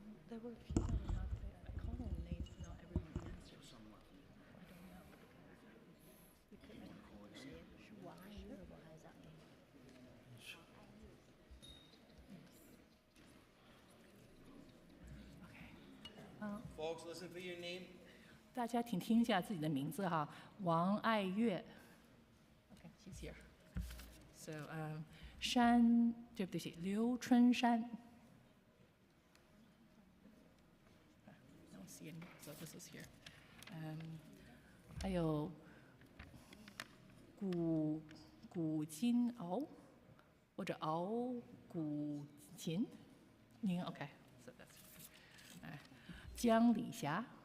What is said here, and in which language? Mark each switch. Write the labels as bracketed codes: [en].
[en] There were a few that were not there. I called them names, but not everyone answered. I don't know. We couldn't record it. Why? What does that mean? Okay. Folks, listen for your name. [zh] 大家请听一下自己的名字哈，王爱月。 [en] Okay, she's here. So, 山， [zh] 对不起， [en] 刘春山。 I don't see any, so this is here. [zh] 还有古金敖，或者敖古琴，您 OK? [en] So that's 江李霞。